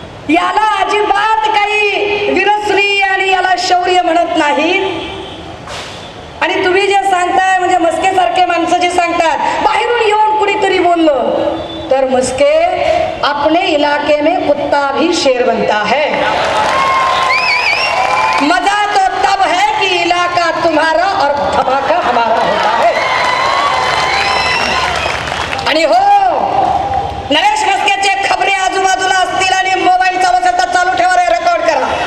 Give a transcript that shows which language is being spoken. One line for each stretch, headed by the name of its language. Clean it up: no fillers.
Marathi: याला अजिबात काही विरस्त्री आणि याला शौर्य म्हणत नाही. आणि तुम्ही जे सांगताय म्हणजे मस्के सारखे माणसं जे सांगतात बाहेरून येऊन कुणीतरी बोललं तर मस्के,
Hindi: अपने इलाके में कुत्ता भी शेर बनता है. मजा तो तब है कि इलाका तुम्हारा और धमाका हमारा होता है.
Marathi: आणि हो, नरेश मस्केचे खबरे आजूबाजूला असतील आणि मोबाईल चालू असेल तर चालू ठेवा, रेकॉर्ड करा.